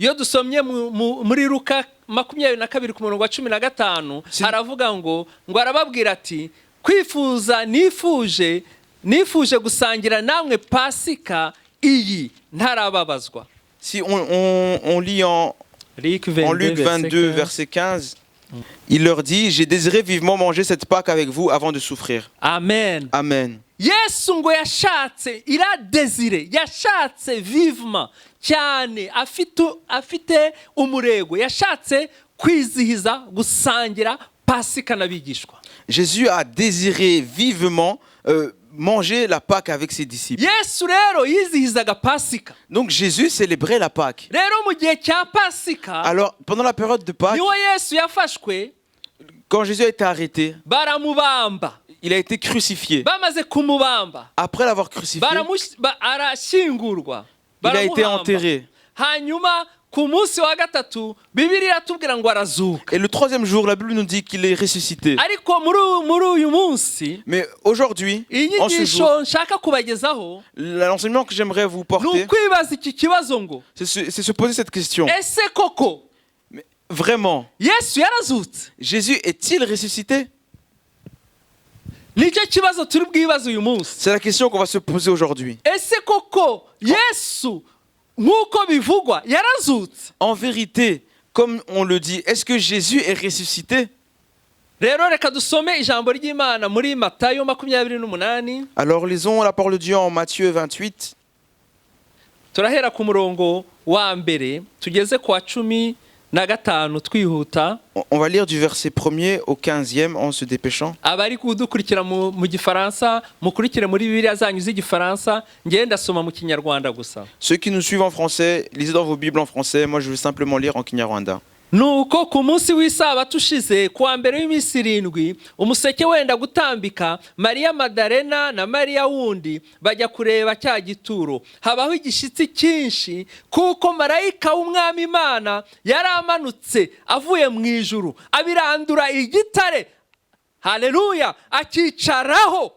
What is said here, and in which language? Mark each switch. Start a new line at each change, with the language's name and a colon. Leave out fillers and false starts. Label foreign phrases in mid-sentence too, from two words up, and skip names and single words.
French: Si on lit en Luc 22, verset 15, il leur dit: j'ai désiré vivement manger cette Pâque avec vous avant de souffrir. Amen. Amen.
Kinyarwanda: Yesu ngo yashatse,
French: il a désiré,
Kinyarwanda: yashatse vivement cyane, afite umurego, yashatse kwizihiza gusangira Pasika n'abigishwa.
French: Jésus a désiré vivement manger la Pâque avec ses disciples.
Kinyarwanda: Yesu rero yizihizaga Pasika.
French: Donc Jésus célébrait la Pâque.
Kinyarwanda: Rero mu gihe cya Pasika,
French: alors pendant la période de Pâques,
Kinyarwanda: niho Yesu yafashwe,
French: quand Jésus a été arrêté,
Kinyarwanda: baramubamba,
French: il a été crucifié.
Kinyarwanda: Bamaze kumubamba,
French: après l'avoir crucifié,
Kinyarwanda: arashingurwa,
French: il a été enterré.
Kinyarwanda: Hanyuma ku munsi wa gatatu Bibiliya iratubwira ngo arazuka.
French: Et le troisième jour, la Bible nous dit qu'il est ressuscité.
Kinyarwanda: Ariko muri uyu munsi,
French: mais aujourd'hui, en ce jour,
Kinyarwanda: nshaka kubagezaho,
French: l'enseignement que j'aimerais vous porter,
Kinyarwanda: n'ukwibaza iki kibazo ngo,
French: c'est se poser cette question.
Kinyarwanda: Ese koko,
French: vraiment,
Kinyarwanda: yesu yarazutse?
French: Jésus est-il ressuscité?
Kinyarwanda: nicyo kibazo turi bwibaze uyu munsi.
French: C'est la question qu'on va se poser aujourd'hui.
Kinyarwanda: ese koko yesu nk'uko bivugwa yarazutse?
French: En vérité, comme on le dit, est-ce que Jésus est ressuscité?
Kinyarwanda: rero reka dusome ijambo ry'Imana muri Matayo 28.
French: Alors lisons la parole de Dieu en Matthieu 28.
Kinyarwanda: turahera ku murongo wa mbere tugeze ku wa 15 twihuta.
French: On va lire du verset 1er au 15e en se dépêchant.
Kinyarwanda: abari kudukurikira mu gifaransa mukurikire muri Bibiliya zanyu z'igifaransa, ngenda ndasoma mu Kinyarwanda gusa.
French: Ceux qui nous suivent en français, lisez dans vos Bibles en français. Moi, je vais simplement lire en Kinyarwanda.
Kinyarwanda: nuko ku munsi w'isabato ushize kuwa mbere w'iminsi 7 umuseke wenda gutambika, Mariya Madarena na Mariya wundi bajya kureba cya gituro. habaho igishitsi cyinshi kuko marayika w'umwami Imana yari amanutse avuye mu ijuru abirandura igitare, haleluya, akicaraho.